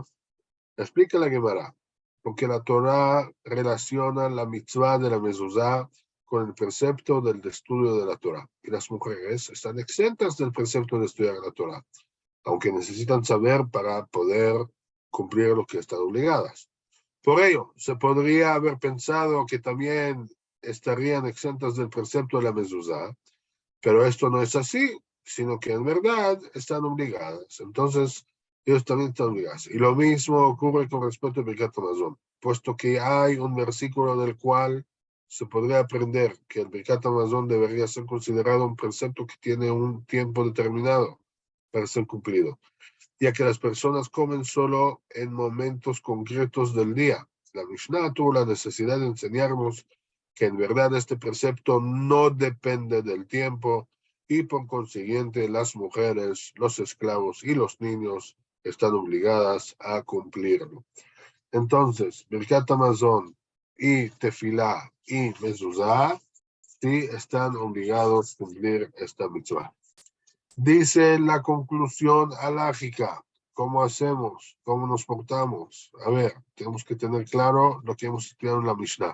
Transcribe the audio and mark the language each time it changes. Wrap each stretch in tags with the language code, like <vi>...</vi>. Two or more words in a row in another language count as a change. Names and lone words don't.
<es>Explica la Gemara, porque la Torah relaciona la mitzvah de la mezuzá con el precepto del estudio de la Torah, y las mujeres están exentas del precepto de estudiar la Torah, aunque necesitan saber para poder cumplir lo que están obligadas. Por ello, se podría haber pensado que también estarían exentas del precepto de la mezuzá, pero esto no es así, sino que en verdad están obligadas. Entonces, ellos también están obligados. Y lo mismo ocurre con respecto a</es> <he>ברכת המזון,</he> <es>puesto que hay un versículo del cual se podría aprender que el</es> <he>ברכת המזון</he> <es>debería ser considerado un precepto que tiene un tiempo determinado para ser cumplido, ya que las personas comen solo en momentos concretos del día. La Mishnah tuvo la necesidad de enseñarnos que en verdad este precepto no depende del tiempo y por consiguiente las mujeres, los esclavos y los niños están obligadas a cumplirlo. Entonces,</es> <he>ברכת המזון</he> <es>y tefilá y mezuzá sí están obligados a cumplir esta mitzvah. Dice la conclusión alágica, ¿cómo hacemos? ¿Cómo nos portamos? A ver, tenemos que tener claro lo que hemos estudiado en la Mishnah.</es>